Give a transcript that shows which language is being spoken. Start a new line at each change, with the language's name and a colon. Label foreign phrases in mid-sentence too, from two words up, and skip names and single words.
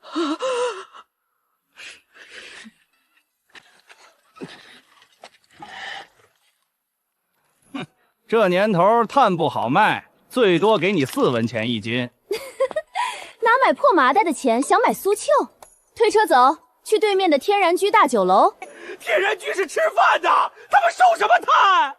Chinese: 哼，這年頭炭不好賣，最多給你4文錢1斤。哪買破麻袋的錢想買蘇糗？推車走，去對面的天然居大酒樓。天然居是吃飯的，他們收什麼炭？